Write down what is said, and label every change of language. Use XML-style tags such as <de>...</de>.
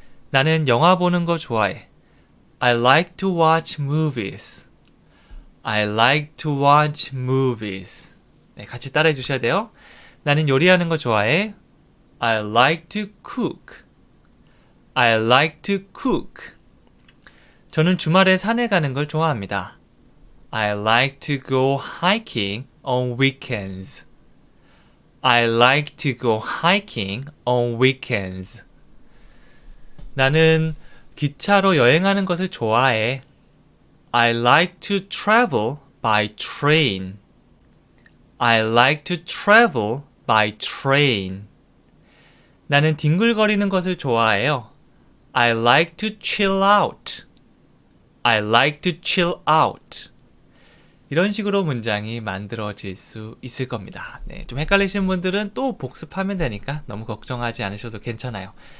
<ko>나는 영화 보는 거 좋아해.</ko> <en>I like to watch movies. I like to watch movies.</en> <ko>네, 같이 따라해 주셔야 돼요. 나는 요리하는 거 좋아해.</ko> <en>I like to cook. I like to cook.</en> <ko>저는 주말에 산에 가는 걸 좋아합니다.</ko> <en>I like to go hiking on weekends. I like to go hiking on weekends.</en> <ko>나는 기차로 여행하는 것을 좋아해.</ko> <en>I like to travel by train. I like to travel by train.</en> <ko>나는 뒹굴거리는 것을 좋아해요.</ko> <en>I like to chill out. I like to chill out.</en> <ko>이런 식으로 문장이 만들어질 수 있을 겁니다. 네, 좀 헷갈리시는 분들은 또 복습하면 되니까 너무 걱정하지 않으셔도 괜찮아요.</ko>